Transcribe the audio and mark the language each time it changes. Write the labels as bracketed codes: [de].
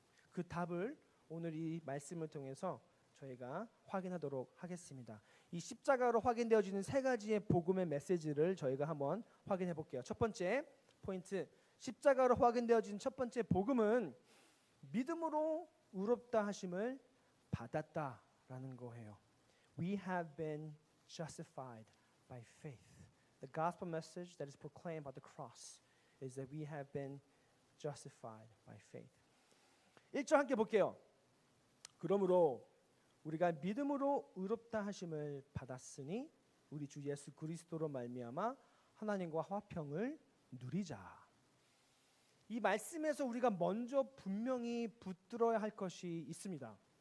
[ko] 그 답을 오늘 이 말씀을 통해서 저희가 확인하도록 하겠습니다. 이 십자가로 확인되어지는 세 가지의 복음의 메시지를 저희가 한번 확인해 볼게요. 첫 번째 포인트, 십자가로 확인되어진 첫 번째 복음은 믿음으로 의롭다 하심을 받았다라는 거예요. [en] We have been justified by faith. The gospel message that is proclaimed by the cross is that we have been justified by faith. [ko] 1절 함께 볼게요. 그러므로 우리가 믿음으로 의롭다 하심을 받았으니 우리 주 예수 그리스도로 말미암아 하나님과 화평을 누리자. 이 말씀에서 우리가 먼저 분명히 붙들어야 할 것이 있습니다.